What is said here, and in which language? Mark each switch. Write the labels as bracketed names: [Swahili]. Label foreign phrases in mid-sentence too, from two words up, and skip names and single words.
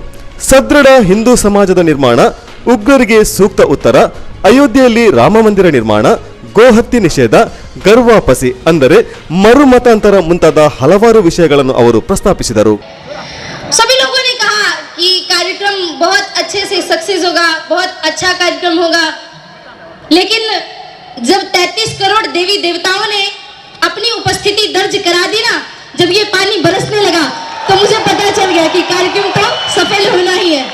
[Kannada] ಸದೃಢ ಹಿಂದೂ ಸಮಾಜದ ನಿರ್ಮಾಣ, ಉಗ್ರರಿಗೆ ಸೂಕ್ತ ಉತ್ತರ, ಅಯೋಧ್ಯೆಯಲ್ಲಿ ರಾಮ ಮಂದಿರ ನಿರ್ಮಾಣ, ಗೋಹತ್ಯೆ ನಿಷೇಧ, ಗರ್ವಾಪಸಿ ಅಂದರೆ ಮರುಮತಾಂತರ ಮುಂತಾದ ಹಲವಾರು ವಿಷಯಗಳನ್ನು ಅವರು ಪ್ರಸ್ತಾಪಿಸಿದರು. [Hindi] कि कार्यक्रम बहुत अच्छे से सक्सेस होगा, बहुत अच्छा कार्यक्रम होगा, लेकिन जब 33 करोड़ देवी देवताओं ने अपनी उपस्थिति दर्ज करा दी ना, जब ये पानी बरसने लगा तो मुझे पता चल गया कि कार्यक्रम तो सफल होना ही है.